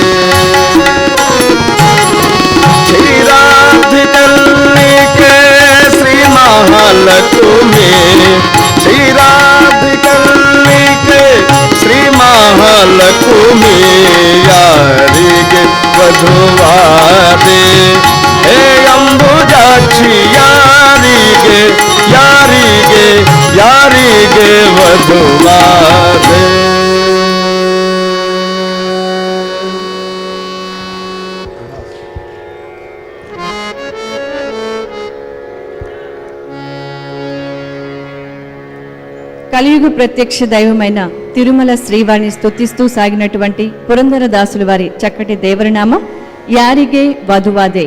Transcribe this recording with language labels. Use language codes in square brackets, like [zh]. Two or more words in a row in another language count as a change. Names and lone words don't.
[kn] ಕ್ಷೀರಾಬ್ಧಿಕಲ್ಲಿಕೆ ಶ್ರೀ ಮಹಾಲಕ್ಷ್ಮಿ ಕ್ಷೀರಾಬ್ಧಿಕಲ್ಲಿಕೆ ಶ್ರೀ ಮಹಾಲಕ್ಷ್ಮಿ ಯಾರಿಗೆ ವಧುವಾದೆ ಹೇ ಅಂಬುಜಾಕ್ಷಿ ಯಾರಿಗೆ ಯಾರಿಗೆ ಯಾರಿಗೆ ವಧುವಾದೆ [te] కలియుగ ప్రత్యక్ష దైవమైన తిరుమల శ్రీవారిని స్తుతిస్తూ సాగినటువంటి పురందరదాసుల వారి చక్కటి దేవరనామం యారిగే వధువాదే.